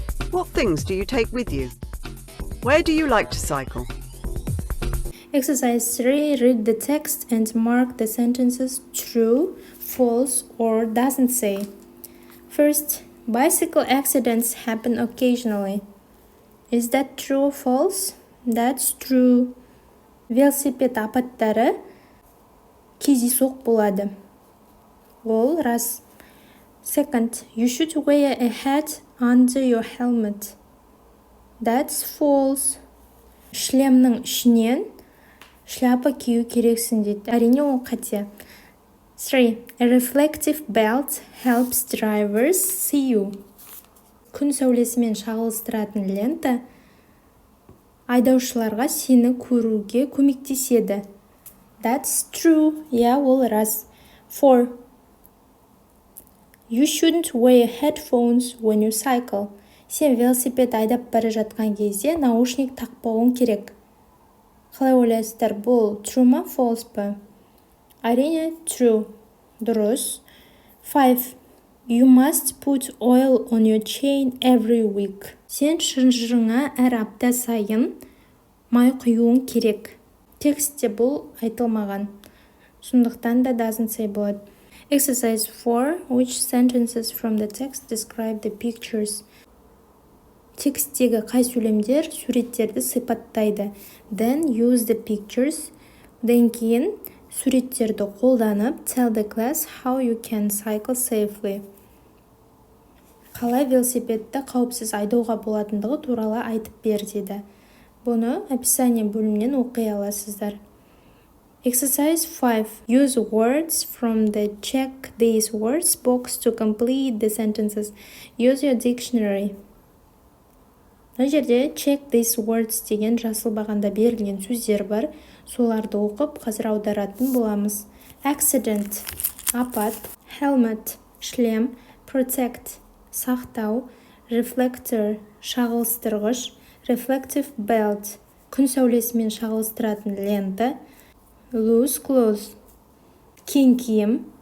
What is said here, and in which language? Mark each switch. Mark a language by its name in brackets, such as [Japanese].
[English] What things do you take with you? Where do you like to cycle? Exercise 3. Read the text and mark the sentences true, false, or doesn't say. First, bicycle accidents happen occasionally. Is that true or false? That's true. [Kazakh] Велосипед апаттары кездейсоқ болады. Ол рас. [English] Second, you should wear a hat under your helmet. That's false. [Kazakh] Шлемнің ішінен шляпа кию керексің дейді. Әрине ол қате. [English] 3. A reflective belt helps drivers see you. [Kazakh] Күн сәулесімен шағылыстыратын лента айдаушыларға сені көруге көмектеседі. [English] That's true. [Kazakh] Ол рас. [English] 4. You shouldn't wear headphones when you cycle. [Kazakh] Сен велосипед айдап бара жатқан кезде наушник тақпауың керек. Қалай ойлайсыздар, бұл true ма, false па? Әрине, true. Дұрыс. 5. [English] You must put oil on your chain every week. [Kazakh] Сен шынжырыңа әр апта сайын май құюың керек. Текстте бұл айтылмаған. Сондықтан да [English] doesn't say [Kazakh] болады. [English] Exercise 4. Which sentences from the text describe the pictures? [Kazakh] Тексттегі қай сөйлемдер суреттерді сипаттайды? [English] Then use the pictures. [Kazakh] Ден кейін суреттерді қолданып [English] tell the class how you can cycle safely. [Kazakh] Қалай велосипедті қауіпсіз айдауға болатындығы туралы айтып бер деді. Бұны описание бөлімінен оқи аласыздар. [English] Exercise 5. Use words from the check these words box to complete the sentences. Use your dictionary. [Kazakh] Мына жерде [English] check these words [Kazakh] деген жасыл бағанда берілген сөздер бар. Соларды оқып, қазір аударатын боламыз. Accident – апат, helmet – шлем, protect – сақтау, reflector – шағылыстырғыш, reflective belt – күн сәулесімен шағылыстыратын лента, loose clothes – кең киім,